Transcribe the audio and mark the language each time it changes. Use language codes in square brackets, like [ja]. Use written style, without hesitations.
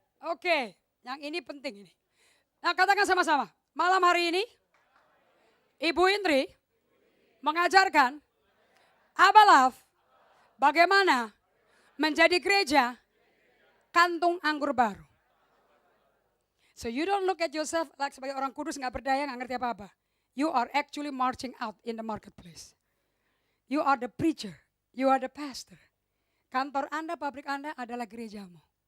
[id] Oke, yang ini penting ini. Nah, katakan sama-sama. Malam hari ini, Ibu Indri mengajarkan Abalaf bagaimana menjadi gereja kantung anggur baru. [en] So you don't look at yourself like [id] sebagai orang kudus nggak berdaya, nggak ngerti apa-apa. [en] You are actually marching out in the marketplace. You are the preacher. You are the pastor. [id] Kantor Anda, pabrik Anda adalah gerejamu.